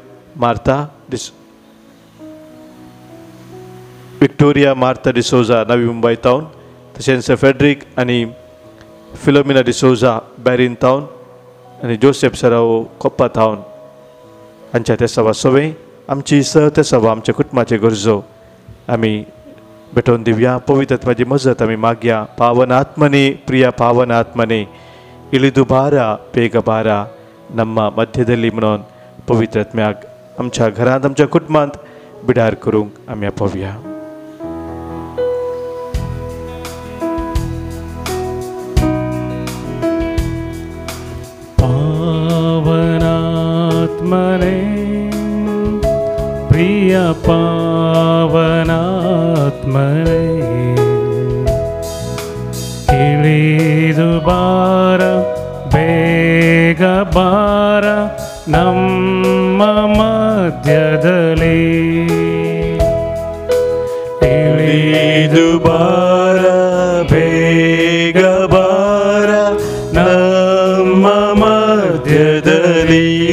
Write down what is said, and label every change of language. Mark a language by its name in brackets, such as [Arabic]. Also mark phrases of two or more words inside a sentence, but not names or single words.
[Konkani] मार्ता डिसोजा नवी मुंबय तावन, तशेंच फेड्रिक आनी फिलोमिना डिसोजा बॅरीन तावन आनी जोसेफ सरावो कोप्पा तावन हांच्या ते सभा सवे आमची ते सभा आमच्या कुटुंबाचे गरजो आमी भेटोवन दिवया. पवित्र आत्म्याची मजत आमी मागया. [Kannada] ಪಾವನ ಆತ್ಮನೇ, ಪ್ರಿಯ ಪಾವನ ಆತ್ಮನೇ, ಇಳಿದು ಬಾರ ಬೇಗ ಬಾರ ನಮ್ಮ ಮಧ್ಯದಲ್ಲಿ [Konkani] म्हणून पवित्र आत्म्याक आमच्या घरांत आमच्या कुटुंबांत बिडार करूंक आमी आपोवया. [Kannada] ಪಾವನಾತ್ಮನೇ, ಪ್ರಿಯ ಪಾವನಾತ್ಮನೇ, ಇಳಿದು ಬಾರ ಬೇಗ ಬಾರ ನಮ್ಮ ಮಧ್ಯದಲ್ಲಿ, ಇಳಿದು ಬಾರ ಬೇಗ ಬಾರ ನಮ್ಮ ಮಧ್ಯದಲ್ಲಿ.